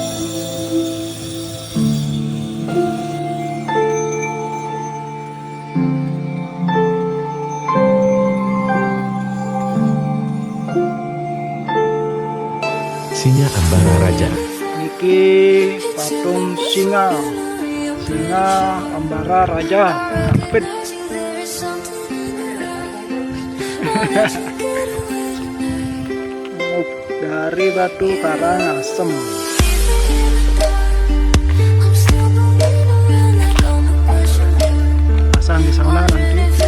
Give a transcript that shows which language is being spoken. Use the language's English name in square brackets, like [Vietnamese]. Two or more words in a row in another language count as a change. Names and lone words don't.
[Indonesian] Singa Ambara Raja. Niki patung singa, singa Ambara Raja, kapit. Dari batu karang asem. Pasang di sana nanti.